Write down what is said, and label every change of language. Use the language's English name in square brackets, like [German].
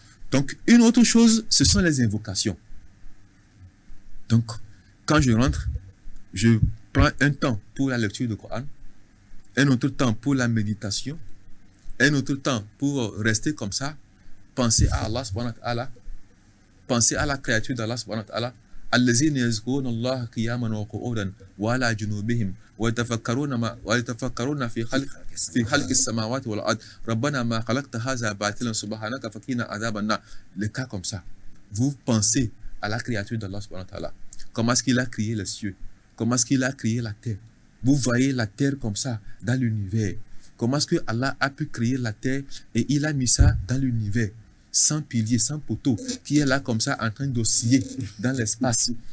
[French] Donc, une autre chose, ce sont les invocations. Donc, quand je rentre, je prends un temps pour la lecture du Coran. un autre temps pour la méditation, un autre temps pour rester comme ça, penser à Allah subhanahu wa ta'ala, penser à la créature d'Allah subhanahu wa ta'ala. [Arabic] الذين يذكرون الله قياما وقعودا وعلى جنوبهم ويتفكرون في خلق السماوات والارض ربنا ما خلقت هذا باطلا سبحانك فقنا عذاب النار. [French] Les cas comme ça, vous pensez à la créature d'Allah subhanahu wa ta'ala, comment est-ce qu'il a créé les cieux, comment est-ce qu'il a créé la terre. Vous voyez la terre comme ça dans l'univers, comment est-ce que Allah a pu créer la terre et il a mis ça dans l'univers, sans piliers, sans poteaux, qui est là comme ça en train d'osciller dans l'espace.